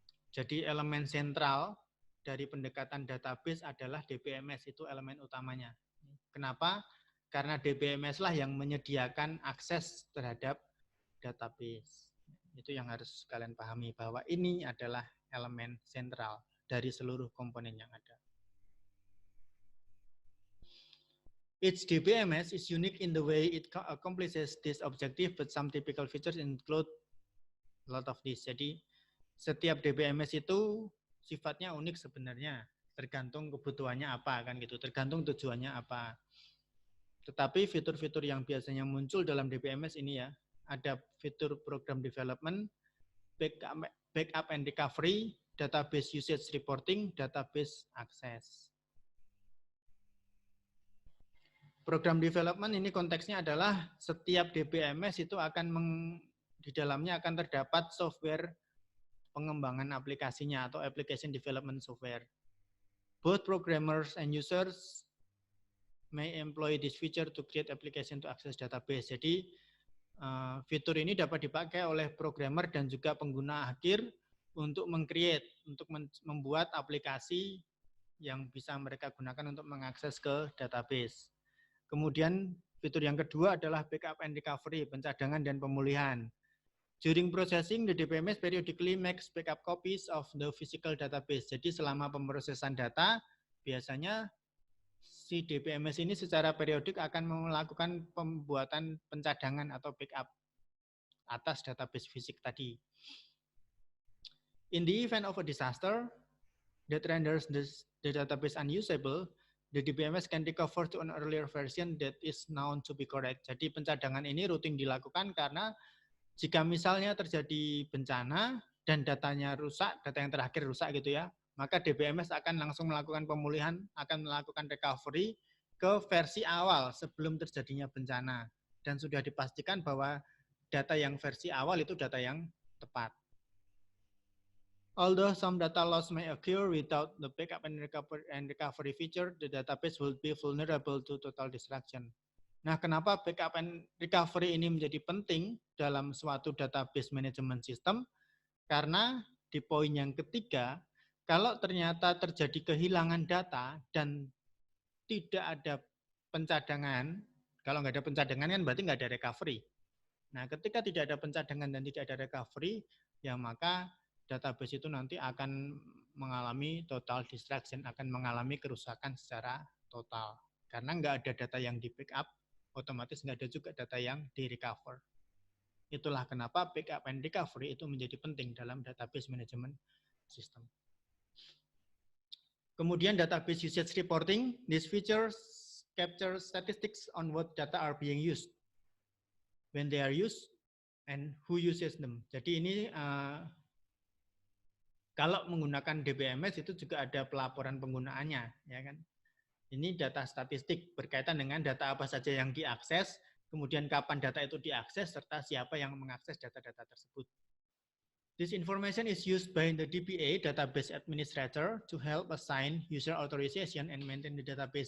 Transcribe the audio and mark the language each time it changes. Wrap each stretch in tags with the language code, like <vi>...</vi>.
<id>Jadi elemen sentral dari pendekatan database adalah DBMS, itu elemen utamanya. Kenapa? Karena DBMS lah yang menyediakan akses terhadap database. Itu yang harus kalian pahami, bahwa ini adalah elemen sentral dari seluruh komponen yang ada.</id> <en>Each DBMS is unique in the way it accomplishes this objective, but some typical features include a lot of this.</en> <id>Jadi setiap DBMS itu sifatnya unik sebenarnya, tergantung kebutuhannya apa kan gitu, tergantung tujuannya apa. Tetapi fitur-fitur yang biasanya muncul dalam DBMS ini ya, ada fitur program development, backup and recovery, database usage reporting, database access. Program development ini konteksnya adalah setiap DBMS itu akan di dalamnya akan terdapat software pengembangan aplikasinya atau application development software.</id> <en>Both programmers and users may employ this feature to create application to access database.</en> <id>Jadi fitur ini dapat dipakai oleh programmer dan juga pengguna akhir untuk meng-create, untuk membuat aplikasi yang bisa mereka gunakan untuk mengakses ke database. Kemudian fitur yang kedua adalah backup and recovery, pencadangan dan pemulihan.</id> <en>During processing, the DBMS periodically makes backup copies of the physical database.</en> <id>Jadi selama pemrosesan data, biasanya si DBMS ini secara periodik akan melakukan pembuatan pencadangan atau backup atas database fisik tadi.</id> <en>In the event of a disaster that renders the database unusable, the DBMS can recover to an earlier version that is known to be correct.</en> <id>Jadi pencadangan ini rutin dilakukan karena jika misalnya terjadi bencana dan datanya rusak, data yang terakhir rusak gitu ya, maka DBMS akan langsung melakukan pemulihan, akan melakukan recovery ke versi awal sebelum terjadinya bencana. Dan sudah dipastikan bahwa data yang versi awal itu data yang tepat.</id> <en>Although some data loss may occur without the backup and recovery feature, the database will be vulnerable to total destruction.</en> <id>Nah, kenapa backup and recovery ini menjadi penting dalam suatu database management system? Karena di poin yang ketiga, kalau ternyata terjadi kehilangan data dan tidak ada pencadangan, kalau nggak ada pencadangan kan berarti nggak ada recovery. Nah, ketika tidak ada pencadangan dan tidak ada recovery, ya maka database itu nanti akan mengalami total destruction, akan mengalami kerusakan secara total. Karena nggak ada data yang di backup, otomatis nggak ada juga data yang di recover. Itulah kenapa backup and recovery itu menjadi penting dalam database management system. Kemudian</id> <en>database usage reporting, this features capture statistics on what data are being used, when they are used, and who uses them.</en> <id>Jadi ini kalau menggunakan DBMS itu juga ada pelaporan penggunaannya, ya kan? Ini data statistik berkaitan dengan data apa saja yang diakses, kemudian kapan data itu diakses, serta siapa yang mengakses data-data tersebut.</id> <en>This information is used by the DBA, database administrator, to help assign user authorization and maintain the database.</en>